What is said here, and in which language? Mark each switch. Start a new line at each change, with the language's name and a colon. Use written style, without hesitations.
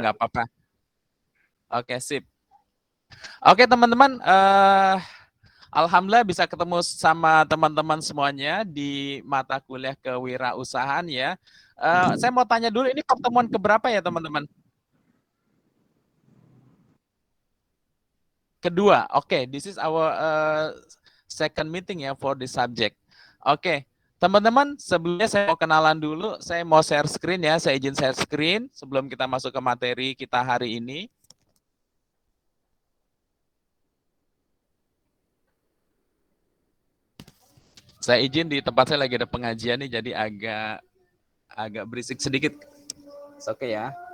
Indonesian: nggak apa-apa. Oke sip. Oke teman-teman. Alhamdulillah bisa ketemu sama teman-teman semuanya di mata kuliah kewirausahaan ya. Saya mau tanya dulu, ini pertemuan keberapa ya teman-teman? Kedua, oke.
English: This is our second meeting ya for this subject.
Indonesian: Oke, teman-teman sebelumnya saya mau kenalan dulu. Saya mau share screen ya, saya izin share screen sebelum kita masuk ke materi kita hari ini. Saya izin di tempat saya lagi ada pengajian nih, jadi agak berisik sedikit. Oke ya.